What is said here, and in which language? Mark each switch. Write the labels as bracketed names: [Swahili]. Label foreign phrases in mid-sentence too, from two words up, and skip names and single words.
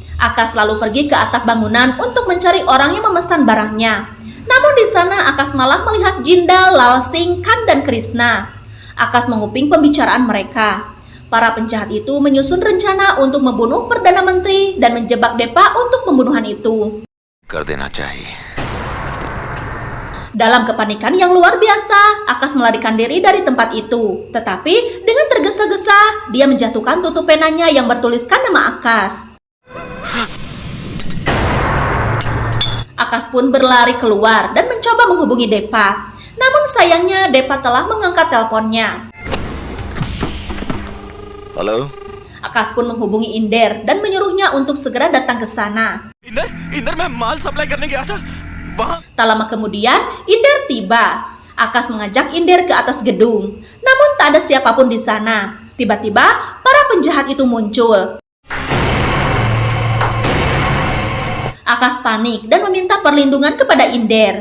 [Indonesian] Akas lalu pergi ke atap bangunan untuk mencari orang yang memesan barangnya. Namun di sana Akas malah melihat Jindal, Lalsing, Khan, dan Krishna. Akas menguping pembicaraan mereka. Para penjahat itu menyusun rencana untuk membunuh Perdana Menteri dan menjebak Deva untuk pembunuhan itu. [Hindi] कर देना चाहिए। [Indonesian] Dalam kepanikan yang luar biasa, Akas melarikan diri dari tempat itu. Tetapi dengan tergesa-gesa, dia menjatuhkan tutup penanya yang bertuliskan nama Akas. Akas pun berlari keluar dan mencoba menghubungi Deva. Namun sayangnya Deva telah mengangkat teleponnya. [Hindi] हेलो। [Indonesian] Akas pun menghubungi Inder dan menyuruhnya untuk segera datang ke sana. [Hindi] इंदर मैं माल सप्लाई करने गया था। वहाँ [Indonesian] Tak lama kemudian, Inder tiba. Akas mengajak Inder ke atas gedung. Namun tak ada siapapun di sana. Tiba-tiba, para penjahat itu muncul. Akas panik dan meminta perlindungan kepada Inder.